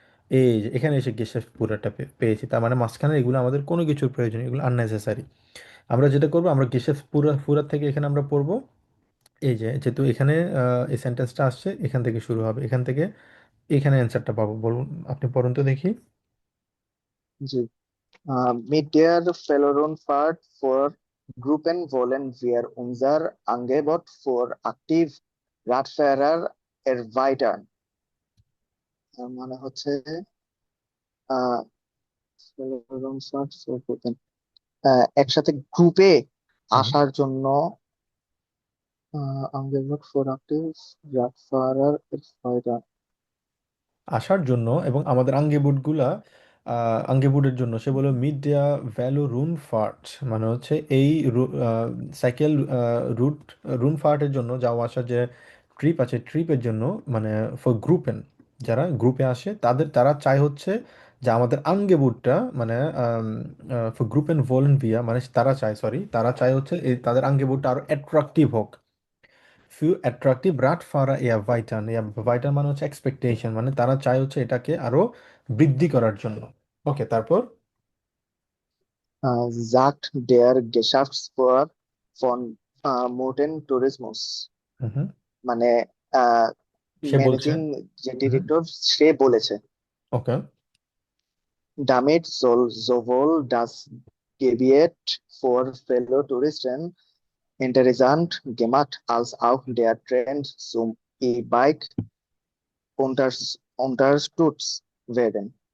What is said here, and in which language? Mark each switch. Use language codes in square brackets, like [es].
[bn] এই যে এখানে এসে গেশেফট পুরাটা পেয়েছি, তার মানে মাঝখানে এগুলো আমাদের কোনো কিছুর প্রয়োজন নেই, এগুলো আননেসেসারি। আমরা যেটা করবো, আমরা গেশেফট পুরার থেকে এখানে আমরা পড়বো। এই যে যেহেতু এখানে এই সেন্টেন্সটা আসছে এখান থেকে শুরু হবে, এখান থেকে এখানে অ্যান্সারটা পাবো। বলুন, আপনি পড়ুন তো দেখি। [de] জি, mit der Fahrt for Gruppen wollen wir unser Angebot für aktiv Radfahrer erweitern. [bn] তার মানে হচ্ছে আহ [de] Fahrt for Gruppen, [bn] একসাথে গ্রুপে হুম। আসার জন্য [de] Angebot for aktiv Radfahrer erweitern. [bn] আসার জন্য এবং আমাদের আঙ্গিভুটগুলা, আঙ্গিভুটের জন্য সে বলে মিড দেয়া ভ্যালু রুন ফার্ট, মানে হচ্ছে এই সাইকেল রুট রুন ফার্টের জন্য যাওয়া আসার যে ট্রিপ আছে, ট্রিপের জন্য মানে ফর গ্রুপেন, যারা গ্রুপে আসে তারা চায় হচ্ছে যে আমাদের আঙ্গেবুটটা মানে ফর গ্রুপেন ভলেন্টিয়ার, মানে তারা চায়, সরি, তারা চায় হচ্ছে এই তাদের আঙ্গেবুটটা আরো অ্যাট্রাকটিভ হোক। ফিউ অ্যাট্রাকটিভ রাট ফারা ভাইটান, ভাইটান মানে হচ্ছে এক্সপেকটেশন, মানে তারা চায় হচ্ছে এটাকে আরো বৃদ্ধি করার জন্য। ওকে, তারপর [de] Sagt der Geschäftsführer von Morten Tourismus, হুম হুম, [bn] মানে সে বলছে। ম্যানেজিং যে হুম, ডিরেক্টর, সে বলেছে, ওকে। [de] damit soll sowohl das Gebiet für fellow Touristen interessant gemacht als auch der Trend zum E-Bike unterstützt werden.